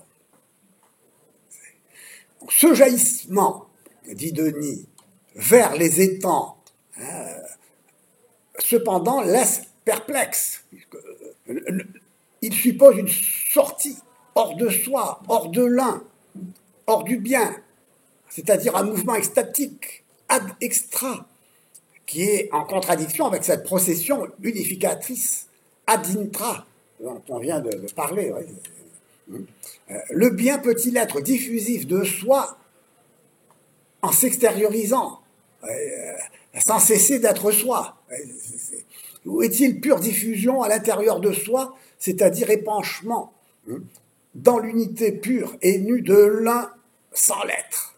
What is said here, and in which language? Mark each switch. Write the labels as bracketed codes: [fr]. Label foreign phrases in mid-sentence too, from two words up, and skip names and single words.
[fr] Donc, ce jaillissement, dit Denis, vers les étangs, cependant, laisse perplexe. Il suppose une sortie hors de soi, hors de l'un, hors du bien, c'est-à-dire un mouvement extatique, [la] ad extra, [fr] qui est en contradiction avec cette procession unificatrice [la] ad intra, [fr] dont on vient de parler. Le bien peut-il être diffusif de soi en s'extériorisant, sans cesser d'être soi? Ou est-il pure diffusion à l'intérieur de soi, c'est-à-dire épanchement dans l'unité pure et nue de l'un sans l'être?